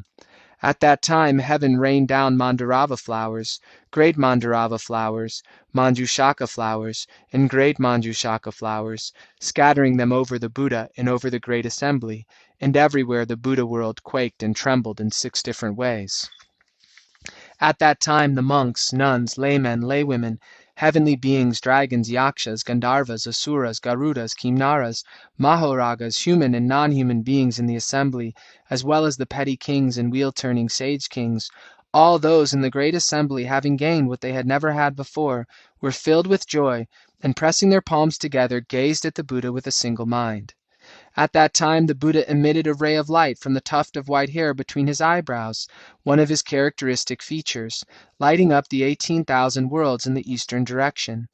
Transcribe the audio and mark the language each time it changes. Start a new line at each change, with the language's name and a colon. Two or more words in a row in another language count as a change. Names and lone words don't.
English: At that time heaven rained down Mandarava flowers, great Mandarava flowers, Manjushaka flowers, and great Manjushaka flowers, scattering them over the Buddha and over the great assembly, and everywhere the Buddha world quaked and trembled in 6 different ways. At that time the monks, nuns, laymen, laywomen, heavenly beings, dragons, yakshas, gandharvas, asuras, garudas, kimnaras, mahoragas, human and non-human beings in the assembly, as well as the petty kings and wheel-turning sage kings, all those in the great assembly, having gained what they had never had before, were filled with joy, and pressing their palms together, gazed at the Buddha with a single mind. At that time the Buddha emitted a ray of light from the tuft of white hair between his eyebrows, one of his characteristic features, lighting up the 18,000 worlds in the eastern direction.